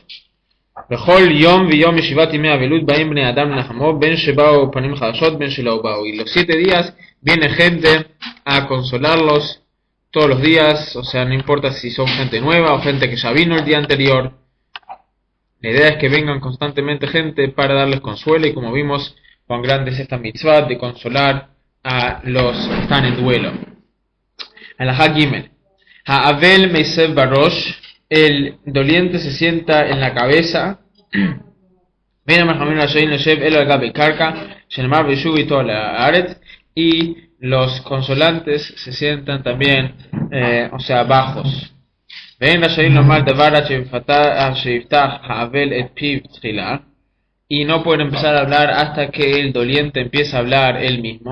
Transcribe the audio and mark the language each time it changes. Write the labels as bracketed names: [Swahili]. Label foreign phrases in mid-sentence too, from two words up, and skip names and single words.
[Spanish] Y los 7 días viene gente a consolarlos todos los días, o sea, no importa si son gente nueva o gente que ya vino el día anterior. La idea es que vengan constantemente gente para darles consuelo, y como vimos, cuán grande es esta mitzvah de consolar a los que están en duelo. [Hebrew] הלכה גימל. האבל מיסב בראש. [Spanish] El doliente se sienta en la cabeza. Y los consolantes se sientan también, o sea, bajos. Y no pueden empezar a hablar hasta que el doliente empiece a hablar él mismo.